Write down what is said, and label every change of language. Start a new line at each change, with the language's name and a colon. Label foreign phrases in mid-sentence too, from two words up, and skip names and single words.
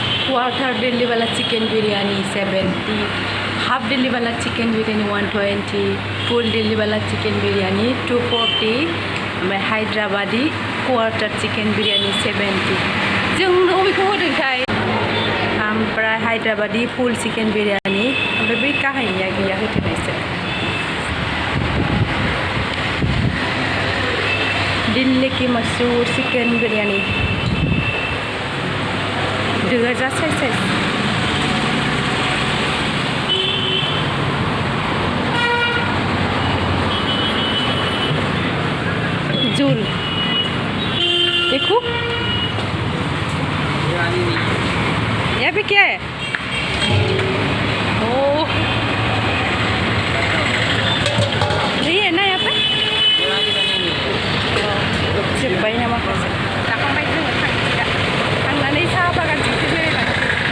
Hindi: क्वार्टर दिल्ली वाला चिकन बिरयानी 70, हाफ दिल्ली वाला चिकन बिरयानी 120, फुल दिल्ली वाला चिकन बिरयानी 240,
Bodo: ओमफ्राय हायद्राबादी क्वार्टर चिकन बिरयानी 70। जों अबेखौ होदोंथाय? ओमफ्राय हायद्राबादी फुल चिकन बिरयानी, ओमफ्राय बै गाहायनिया गैया होथेनायसो।
Hindi: दिल्ली की मशहूर चिकन बिरयानी दोजा साइज झूल देखो यहाँ पे क्या है? ओह नहीं है ना यहाँ पे?
Bodo: जोब्बाय नामा माखासे जाखांबाय जोङो थांसिगा थांनानै साहा बागानथिंसो बेरायलांसै।